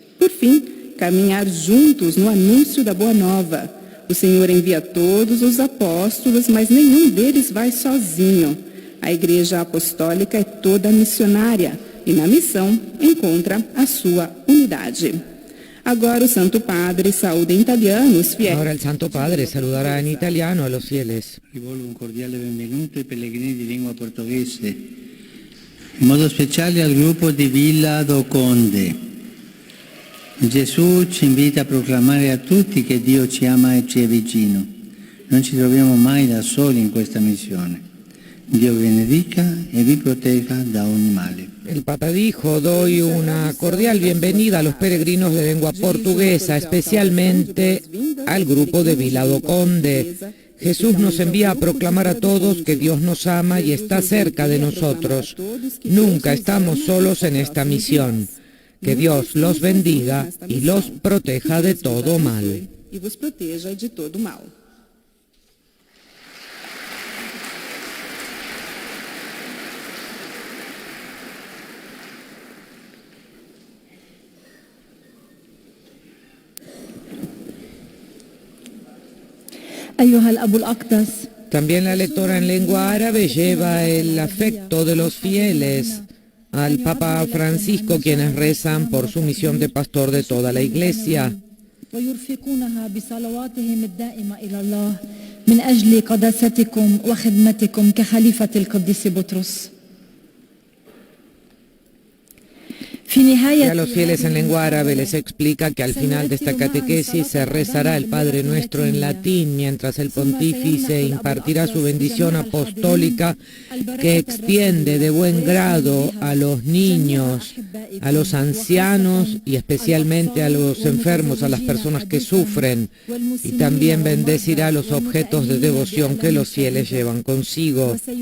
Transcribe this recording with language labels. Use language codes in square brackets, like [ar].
[pt] Por fim, caminhar juntos no anúncio da Boa Nova. O Senhor envia todos os apóstolos, mas nenhum deles vai sozinho. A Igreja Apostólica é toda missionária e na missão encontra a sua unidade. Agora o Santo Padre saúda em italiano os fiéis. [es] Ahora el Santo Padre saludará en italiano a los fieles. [it] Rivolgo un cordiale benvenuto ai pellegrini di lingua portoghese, in modo speciale al gruppo di Villa do Conde. Gesù ci invita a proclamare a tutti che Dio ci ama e ci è vicino. Non ci troviamo mai da soli in questa missione. Dio vi benedica e vi protegga da ogni male. [es] El Papa dijo: doy una cordial bienvenida a los peregrinos de lengua portuguesa, especialmente al grupo de Vila do Conde. Jesús nos envía a proclamar a todos que Dios nos ama y está cerca de nosotros. Nunca estamos solos en esta misión. Que Dios los bendiga y los proteja de todo mal. [pt] E vos proteja de todo mal. [ar] أيها الأب الأقدس [es] También la lectora en lengua árabe lleva el afecto de los fieles al Papa Francisco, quienes rezan por su misión de pastor de toda la Iglesia. [ar] ويرفقونها بصلواتهم الدائمة إلى الله من أجل قداستكم وخدمتكم كخليفة القديس بطرس. [es] Y a los fieles en lengua árabe les explica que al final de esta catequesis se rezará el Padre Nuestro en latín, mientras el pontífice impartirá su bendición apostólica que extiende de buen grado a los niños, a los ancianos y especialmente a los enfermos, a las personas que sufren, y también bendecirá los objetos de devoción que los fieles llevan consigo.